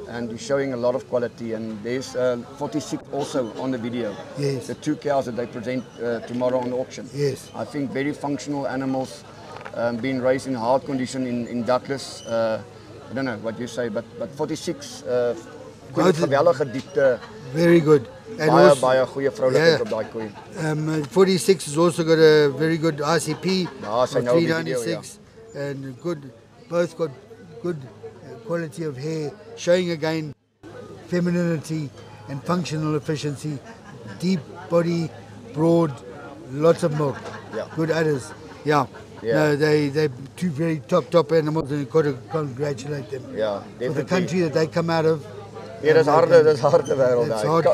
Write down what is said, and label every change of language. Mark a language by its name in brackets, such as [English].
[English] And you're showing a lot of quality, and there's 46 also on the video. Yes. The two cows that they present tomorrow on auction. Yes. I think very functional animals, being raised in hard condition in Douglas. I don't know what you say, but 46 [Afrikaans] geweldige diepte. [English] Very good. [Afrikaans] And baie goeie vroulikheid op daai koei. [English] 46 has also got a very good ICP. [Afrikaans] Daar's hy nou op die video, ja. [English] And both got good quality of hair, showing again femininity and functional efficiency, deep body, broad, lots of milk, good udders. Yeah. No, they're two very top animals, and you've got to congratulate them. Yeah, definitely. For the country that they come out of. [Afrikaans] Ja, dis harde wêreld daai.